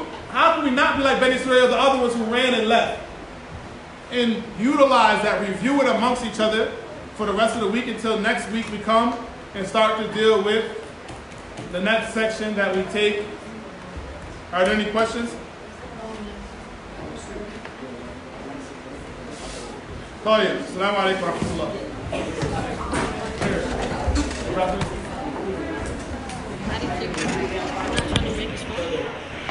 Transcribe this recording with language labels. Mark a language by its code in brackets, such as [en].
[en] How can we not be like Ben Israel, the other ones who ran and left? And utilize that, review it amongst each other for the rest of the week until next week we come and start to deal with the next section that we take. Are there any questions? [ar] طيب السلام عليكم ورحمة الله. [en] How do you keep it? I'm not trying to make it small.